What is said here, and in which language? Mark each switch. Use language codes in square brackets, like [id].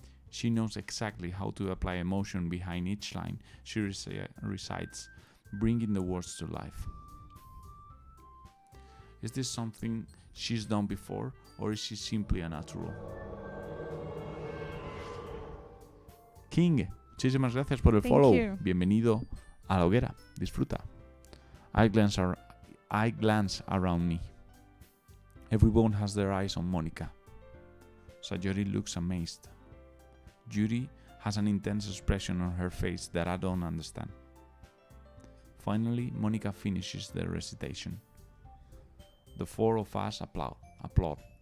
[en] She knows exactly how to apply emotion behind each line she recites, bringing the words to life. Is this something she's done before, or is she simply a natural? [es] King, muchísimas gracias por el [en] Thank [es] follow. [en] you. [es] Bienvenido a la hoguera. Disfruta. [en] I glance around me. Everyone has their eyes on Monica. Sayori looks amazed. Yuri has an intense expression on her face that I don't understand. Finally, Monica finishes the recitation. The four of us applaud.